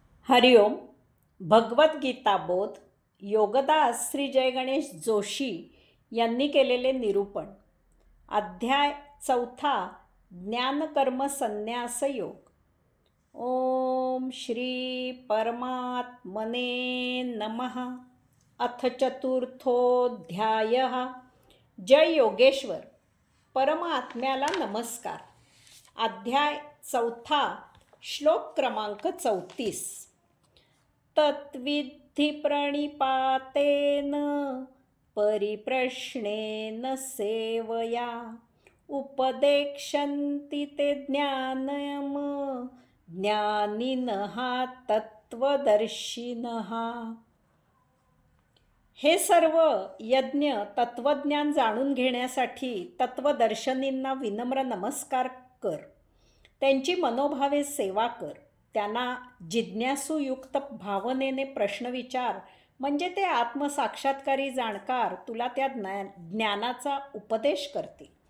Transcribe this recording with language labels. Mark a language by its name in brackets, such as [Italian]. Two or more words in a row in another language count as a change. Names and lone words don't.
[Marathi] हरिओम. भगवद्गीता बोध योगदास श्री जय गणेश जोशी यांनी केलेले निरूपण. अध्याय 4. ज्ञानकर्म संन्यास योग. [Sanskrit] ओम श्री परमात्मने नमः. अथ चतुर्थोऽध्यायः. [Marathi] जय योगेश्वर. परमात्म्याला नमस्कार. अध्याय 4. श्लोक क्रमांक 34. [Sanskrit] तत्विद्धि प्रणिपातेन परिप्रश्नेन सेवया उपदेक्षन्ति ते ज्ञानम् ज्ञानिनः तत्वदर्शिनः. [Marathi] हे सर्व यज्ञ तत्वज्ञान जाणून घेण्यासाठी तत्वदर्शनींना विनम्र नमस्कार कर. त्यांची मनोभावे सेवा कर. त्यांना जिज्ञासूयुक्त भावनेने प्रश्न विचार, म्हणजे ते आत्मसाक्षात्कारी जाणकार तुला त्या ज्ञानाचा उपदेश करतील.